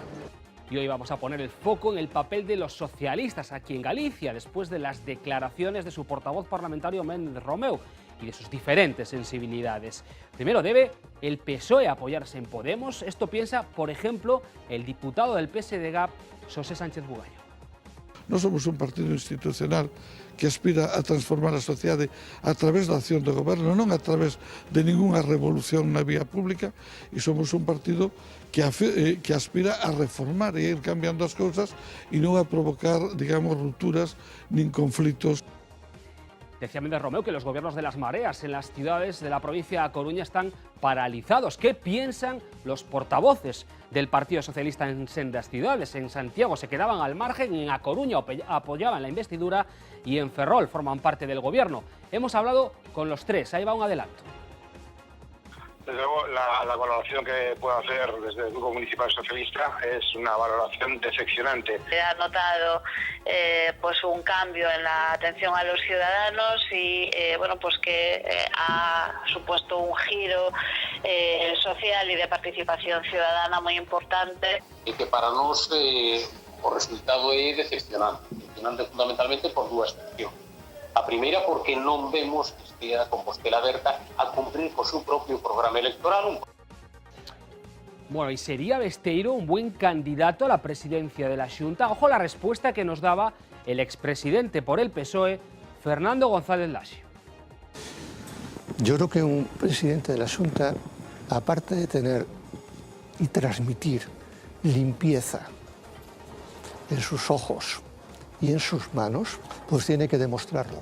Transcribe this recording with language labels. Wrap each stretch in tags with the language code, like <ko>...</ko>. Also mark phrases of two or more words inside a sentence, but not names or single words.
<es>Y hoy vamos a poner el foco en el papel de los socialistas aquí en Galicia, después de las declaraciones de su portavoz parlamentario Méndez Romeu y de sus diferentes sensibilidades. Primero, ¿debe el PSOE apoyarse en Podemos? Esto piensa, por ejemplo, el diputado del PSDG, Xosé Sánchez Bugallo.</es> <gl>Non somos un partido institucional que aspira a transformar a sociedade a través da acción do goberno, non a través de ningunha revolución na vía pública, e somos un partido que aspira a reformar e a ir cambiando as cousas e non a provocar, digamos, rupturas nin conflitos.</gl> <es>Decía Méndez Romeu que los gobiernos de las mareas en las ciudades de la provincia de Coruña están paralizados. ¿Qué piensan los portavoces del Partido Socialista en sendas ciudades? En Santiago se quedaban al margen, en A Coruña apoyaban la investidura y en Ferrol forman parte del gobierno. Hemos hablado con los tres, ahí va un adelanto. Desde luego, la valoración que puedo hacer desde el Grupo Municipal Socialista es una valoración decepcionante. Se ha notado pues un cambio en la atención a los ciudadanos y bueno, pues que ha supuesto un giro social y de participación ciudadana muy importante.</es> <gl>E que para nós o resultado é decepcionante fundamentalmente por dúas cuestións. A primeira porque non vemos que estea Compostela Aberta a cumprir co seu propio programa electoral.</gl> <es>Bueno, ¿y sería Besteiro un buen candidato a la presidencia de la Xunta? Ojo la respuesta que nos daba el expresidente por el PSOE, Fernando González Laxio. Yo creo que un presidente de la Xunta, aparte de tener y transmitir limpieza en sus ojos y en sus manos, pues tiene que demostrarlo.</es>